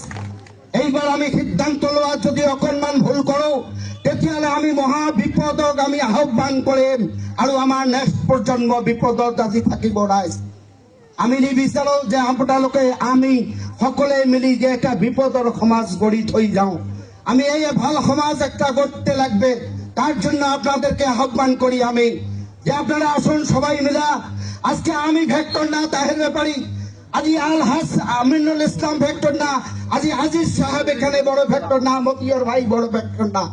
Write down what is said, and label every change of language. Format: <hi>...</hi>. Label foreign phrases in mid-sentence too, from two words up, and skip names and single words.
<as>এইবাৰ আমি সিদ্ধান্ত লোৱাত যদি অকণমান ভুল কৰোঁ তেতিয়াহ'লে আমি মহা বিপদক আমি আহ্বান কৰিম আৰু আমাৰ নেক্সট প্ৰজন্ম বিপদত আজি থাকিব ৰাইজ। আমি নিবিচাৰোঁ যে আপোনালোকে আমি সকলোৱে মিলি যে এটা বিপদৰ সমাজ গঢ়ি থৈ যাওঁ।</as> <bn>আমি এই ভাল সমাজ একটা গড়তে লাগবে। তার জন্য আপনাদেরকে আহ্বান করি আমি যে আপনারা আসুন সবাই মিলা। আজকে আমি ভেক্টর না তাহের ব্যাপারী, আজি আলহাজ আমিনুল ইসলাম ভেক্টর না, আজি আজিজ সাহেব এখানে বড় ভেক্টর না, মতিয়র ভাই বড় ভেক্টর না।</bn>